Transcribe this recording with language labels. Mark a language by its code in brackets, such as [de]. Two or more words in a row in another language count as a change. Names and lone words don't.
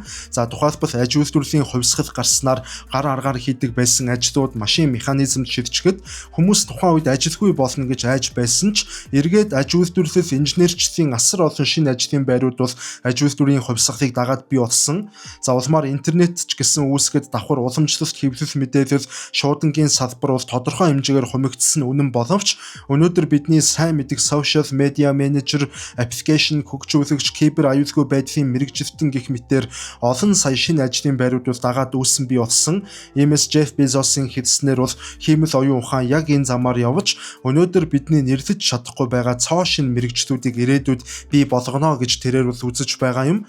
[mn] За тухайлбал аж үйлдвэрлэлийн хувьсгал гарснаар гар аргаар хийдэг байсан ажлууд машин механизмд шилжихэд хүмүүс тухайн үед ажилгүй болно гэж айж байсан ч эргээд аж үйлдвэрлэл инженерчлэлийн асар олон шинэ ажлын байрууд бол аж үйлдвэрийн хувьсгалыг дагаад бий болсон. За улмаар интернет ч гэсэн үүсгэд давхар уламжлалт хэвлэл мэдээлэл шуудангийн салбар бол тодорхой хэмжээгээр хумигдсан үнэн боловч өнөөдөр бидний сайн мэдих [en] social media manager, [mn] application хөгжүүлэгч, кибер аюулгүй нийцэлгүй байдлын мэрэгжилтэн гэх мэтээр олон сая шинэ ажлын байруудаас дагаад үүссэн бий болсон. Иймээс Jeff Bezos-ийн хэлснээр бол хиймэл оюун ухаан яг энэ замаар явж өнөөдөр бидний нэрлэж чадахгүй байгаа цоо шин мэрэгчлүүдийг ирээдүйд бий болгоно гэж тэрээр бол үзэж байгаа юм.